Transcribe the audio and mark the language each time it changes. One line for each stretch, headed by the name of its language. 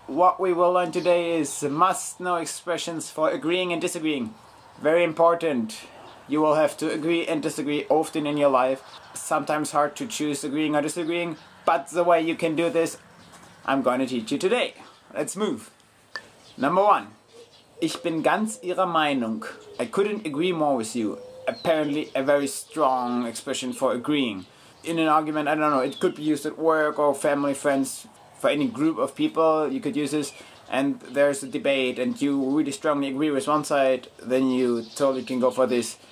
English: What we will learn today is must-know expressions for agreeing and disagreeing. Very important. You will have to agree and disagree often in your life. Sometimes hard to choose agreeing or disagreeing, but the way you can do this, I'm going to teach you today. Let's move. Number 1.
German: Ich bin ganz Ihrer Meinung.
English: I couldn't agree more with you. Apparently a very strong expression for agreeing. In an argument, I don't know, it could be used at work or family, friends, for any group of people, you could use this. And there's a debate and you really strongly agree with one side, then you totally can go for this.